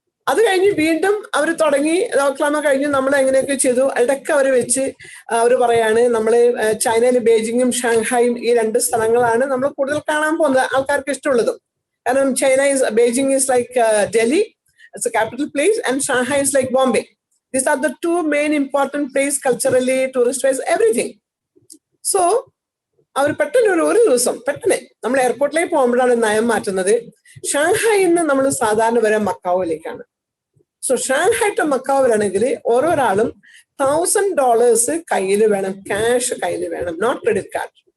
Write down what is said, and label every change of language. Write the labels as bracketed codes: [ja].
[ml] അത് കഴിഞ്ഞ് വീണ്ടും അവർ തുടങ്ങി ദോക്ലാമ കഴിഞ്ഞ് നമ്മൾ എങ്ങനെയൊക്കെ ചെയ്തു. ഇടയ്ക്ക് അവർ വെച്ച് അവർ പറയാണ് നമ്മൾ ചൈനയിൽ ബെയ്ജിങ്ങും ഷാങ്ഹായും ഈ 2 സ്ഥലങ്ങളാണ് നമ്മൾ കൂടുതൽ കാണാൻ പോകുന്നത്, ആൾക്കാർക്ക് ഇഷ്ടമുള്ളതും. [en] കാരണം Beijing is like Delhi, it's a capital place, and Shanghai is like Bombay. These are the 2 main important places culturally, tourist-wise, everything. [ml] So, അവർ പെട്ടെന്ന് ഒരു ദിവസം പെട്ടെന്ന് നമ്മൾ എയർപോർട്ടിലേക്ക് പോകുമ്പോഴാണ് നയം മാറ്റുന്നത്. ഷാങ്ഹായിൽ നിന്ന് നമ്മൾ സാധാരണ വരെ മക്കാവിലേക്കാണ്. സോ ഷാങ്ഹായ് ടു മക്കാവ് വരണമെങ്കിൽ ഓരോരാളും $1000 കയ്യിൽ വേണം, ക്യാഷ് കയ്യിൽ വേണം, നോട്ട് ക്രെഡിറ്റ് കാർഡ്.